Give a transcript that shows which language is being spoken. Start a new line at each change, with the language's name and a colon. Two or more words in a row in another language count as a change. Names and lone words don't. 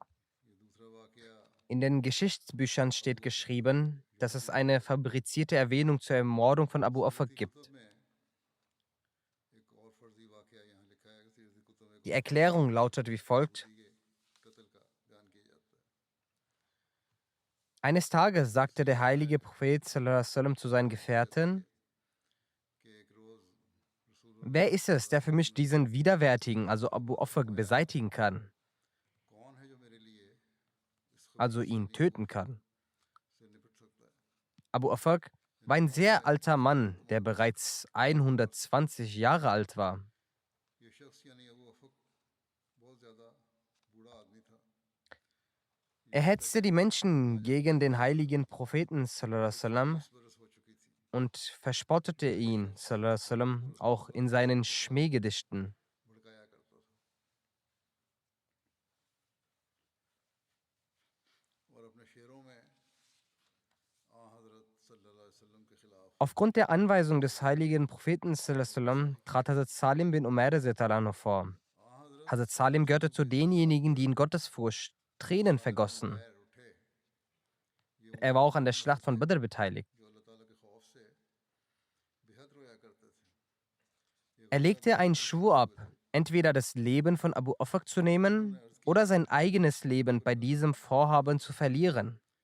German: In den Geschichtsbüchern steht geschrieben, dass es eine fabrizierte Erwähnung zur Ermordung von Abu Ofak gibt. Die Erklärung lautet wie folgt: Eines Tages sagte der heilige Prophet
Arabic: صلى الله عليه وسلم
German: zu seinen Gefährten: Wer ist es, der für mich diesen Widerwärtigen, also Abu Ofak, beseitigen kann? Also ihn töten kann. Abu Ofak war ein sehr alter Mann, der bereits 120 Jahre alt war. Er hetzte die Menschen gegen den heiligen Propheten
Arabic: صلى الله عليه وسلم
German: und verspottete ihn
Arabic: صلى الله عليه وسلم
German: auch in seinen Schmähgedichten. Aufgrund der Anweisung des heiligen Propheten
Arabic: صلى الله عليه وسلم
German: trat Hazrat Salim bin Umair
Arabic: رضي الله عنه
German: vor. Hazrat Salim gehörte zu denjenigen, die in Gottesfurcht Tränen vergossen. Er war auch an der Schlacht von Badr beteiligt. Er legte einen Schwur ab, entweder das Leben von Abu Ofak zu nehmen oder sein eigenes Leben bei diesem Vorhaben zu verlieren.